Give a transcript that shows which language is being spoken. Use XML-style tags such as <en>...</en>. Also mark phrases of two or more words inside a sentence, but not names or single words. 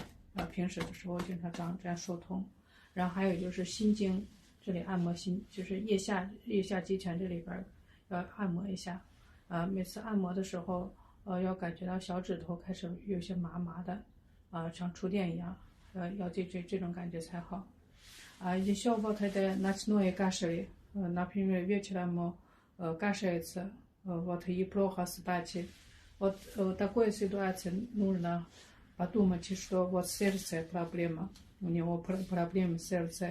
<zh>平时的时候经常这样疏通。然后还有就是心经这里按摩就是腋下肌群这里边要按摩一下。每次按摩的时候，要感觉到小指头开始有些麻麻的，像触电一样，要这种感觉才好。</zh> <ru>Еще вот это ночное кашель, например, вечером кашляется, вот и плохо спать. Вот в такой ситуации нужно подумать, что вот сердце проблема, у него проблемы сердца.</ru>